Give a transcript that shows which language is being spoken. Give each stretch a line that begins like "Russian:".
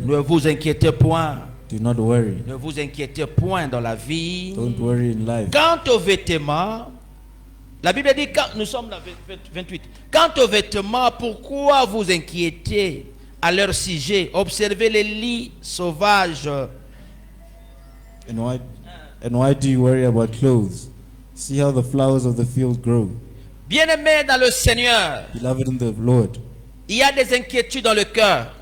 French: Ne vous inquiétez point.
English: Do not worry.
French: Ne vous inquiétez point dans la vie.
English: Don't worry in life.
French: Quant aux vêtements, la Bible dit, nous sommes dans 28. Quant aux vêtements, pourquoi vous inquiétez à leur sujet? Observez les lits sauvages.
English: And why do you worry about clothes? See how the flowers of the field grow.
French: Bien-aimés dans le Seigneur,
English: Beloved in the Lord,
French: il y a des inquiétudes dans le cœur.